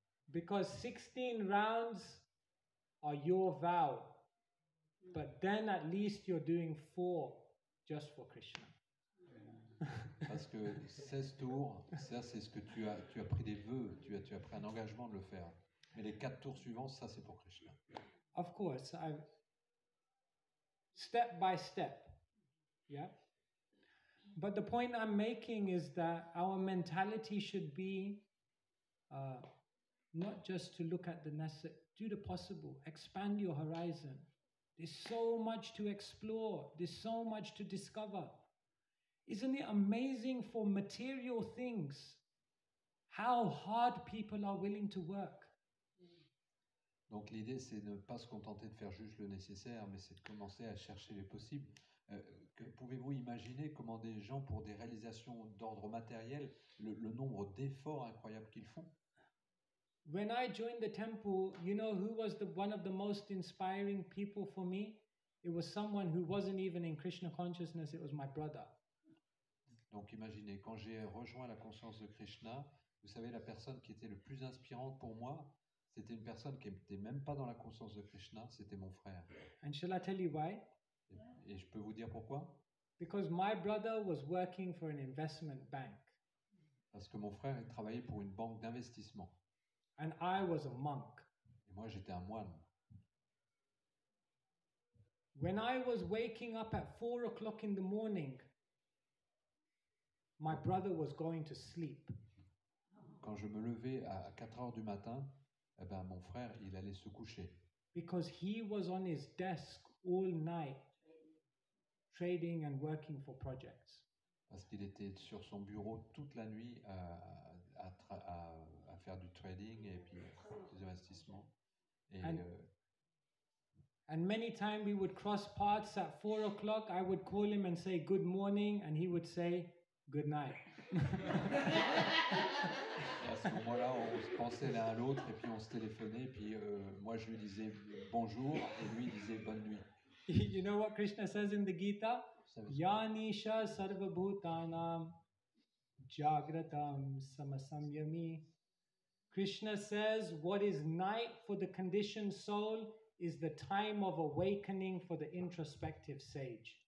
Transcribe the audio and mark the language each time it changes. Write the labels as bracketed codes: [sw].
[en] Because 16 rounds are your vow. But then at least you're doing 4 just for Krishna. [fr] Parce que 16 tours, ça c'est ce que tu as pris des vœux, tu as pris un engagement de le faire. Mais les 4 tours suivants, ça c'est pour Krishna. [en] Of course, step by step. Yeah. But the point I'm making is that our mentality should be not just to look at the necessary, do the possible, expand your horizon. There's so much to explore. There's so much to discover. Isn't it amazing for material things how hard people are willing to work? [fr] Donc l'idée, c'est de ne pas se contenter de faire juste le nécessaire, mais c'est de commencer à chercher les possibles. Pouvez-vous imaginer comment des gens, pour des réalisations d'ordre matériel, le nombre d'efforts incroyables qu'ils font? [en] When I joined the temple, you know who was one of the most inspiring people for me? It was someone who wasn't even in Krishna consciousness, it was my brother. [fr] Donc imaginez, quand j'ai rejoint la conscience de Krishna, vous savez, la personne qui était le plus inspirante pour moi, c'était une personne qui n'était même pas dans la conscience de Krishna, c'était mon frère. [en] And shall I tell you why? [fr] Et je peux vous dire pourquoi? [en] Because my brother was working for an investment bank. [fr] Parce que mon frère, il travaillait pour une banque d'investissement. [en] And I was a monk. [fr] Et moi, j'étais un moine. [en] When I was waking up at 4 o'clock in the morning, my brother was going to sleep. [fr] Quand je me levais à 4 heures du matin, eh ben, mon frère, il allait se coucher. [en] Because he was on his desk all night, trading and working for projects. [fr] parce qu'il était sur son bureau toute la nuit à faire du trading et puis des investissements. Et [en] And- And many times we would cross paths at 4 o'clock. I would call him and say good morning, and he would say good night. [fr] à ce moment-là, on se pensait l'un à l'autre et puis on se téléphonait. Et puis moi, je lui disais bonjour et lui il disait bonne nuit. [en] You know what Krishna says in the Gita? [fr] Vous savez- [sa] Yanisha sarvabhutanam jagratam samasamyami. [en] Krishna says what is night for the conditioned soul is the time of awakening for the introspective sage.